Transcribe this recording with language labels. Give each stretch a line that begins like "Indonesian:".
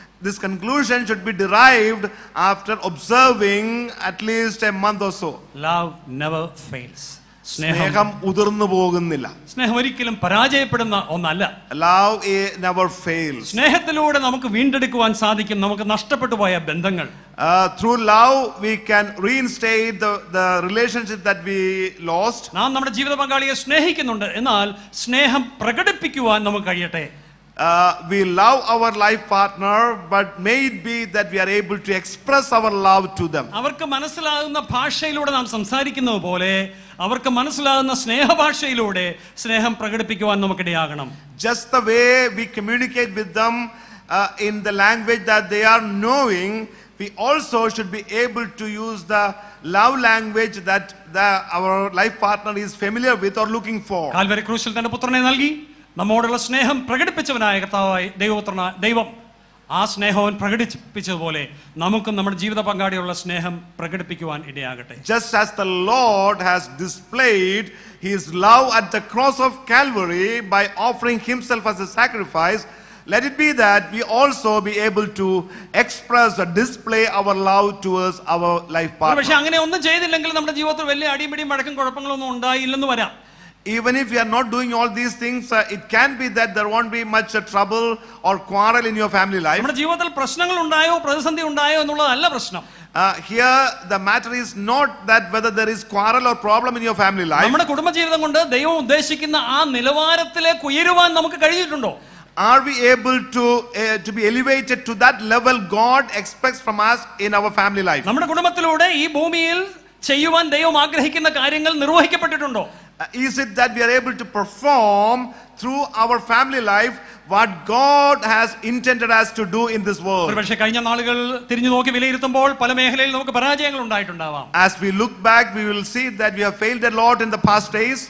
English: This conclusion should be derived after observing at least a month or so. Love never fails.
Malayalam: സ്നേഹം ഉതിർന്നു പോകുന്നില്ല. സ്നേഹം ഒരിക്കലും പരാജയപ്പെടുന്ന ഒന്നല്ല.
English: Love never fails.
Malayalam: സ്നേഹത്തിലൂടെ നമുക്ക് വീണ്ടെടുക്കുവാൻ സാധിക്കും നമുക്ക് നഷ്ടപ്പെട്ടു പോയ ബന്ധങ്ങൾ.
English: Through love we can reinstate the relationship that we lost.
Malayalam: നാം നമ്മുടെ ജീവിത പങ്കാളിയെ സ്നേഹിക്കുന്നുണ്ട്, എന്നാൽ സ്നേഹം പ്രകടിപ്പിക്കുവാൻ നമുക്ക് കഴിയട്ടെ.
English: We love our life partner, but may it be that we are able to express our love to them.
Malayalam: അവർക്ക് മനസ്സിലാകുന്ന ഭാഷയിലൂടെ നാം സംസാരിക്കുന്നത് പോലെ അവർക്ക് മനസ്സിലാകുന്ന സ്നേഹഭാഷയിലൂടെ സ്നേഹം പ്രകടിപ്പിക്കുവാൻ നമുക്കിടയാകണം.
English: Just the way we communicate with them in the language that they are knowing, we also should be able to use the love language that our life partner is familiar with or looking for.
Malayalam: Calvary ക്രൂശിൽ തന്റെ പുത്രനെ നൽകി നമ്മോടുള്ള സ്നേഹം പ്രകടിപ്പിച്ചവനായ കർത്താവായ ദൈവം ആ സ്നേഹം പ്രകടിപ്പിച്ചതുപോലെ നമുക്കും നമ്മുടെ ജീവിത പങ്കാളിയുള്ള സ്നേഹം പ്രകടിപ്പിക്കുവാൻ ഇടയാകട്ടെ.
English: Just as the Lord has displayed his love at the cross of Calvary by offering himself as a sacrifice, let it be that we also be able to express or display our love towards our life partner.
Malayalam: പക്ഷേ അങ്ങനെ ഒന്നും ചെയ്തില്ലെങ്കിൽ നമ്മുടെ ജീവിതത്തിൽ വലിയ അടിപിടിയും വഴക്കും കുഴപ്പങ്ങളൊന്നും ഉണ്ടായില്ലെന്ന് വരാം.
English: Even if you are not doing all these things, it can be that there won't be much trouble or quarrel in your family life.
Malayalam: നമ്മുടെ ജീവിതത്തിൽ പ്രശ്നങ്ങൾ ഉണ്ടായോ പ്രതിസന്ധി ഉണ്ടായോ എന്നുള്ളതല്ല പ്രശ്നം.
English: Here the matter is not that whether there is quarrel or problem in your family life.
Malayalam: നമ്മുടെ കുടുംബജീവിതം കൊണ്ട് ദൈവം ഉദ്ദേശിക്കുന്ന ആ നിലവാരത്തിലേക്ക് ഉയരുവാൻ നമുക്ക് കഴിഞ്ഞിട്ടുണ്ടോ?
English: Are we able to be elevated to that level God expects from us in our family life?
Malayalam: നമ്മുടെ കുടുംബത്തിലൂടെ ഈ ഭൂമിയിൽ ചെയ്യുവാൻ ദൈവം ആഗ്രഹിക്കുന്ന കാര്യങ്ങൾ നിർവഹിക്കപ്പെട്ടിട്ടുണ്ടോ?
English: Is it that we are able to perform through our family life what God has intended us to do in this world?
Malayalam: ഒരുപക്ഷേ കഴിഞ്ഞ നാളുകൾ തിരിഞ്ഞു നോക്കി വിലയിരുത്തുമ്പോൾ പല മേഖലയിൽ നമുക്ക് പരാജയങ്ങൾ ഉണ്ടായിട്ടുണ്ടാവാം.
English: As we look back, we will see that we have failed a lot in the past days.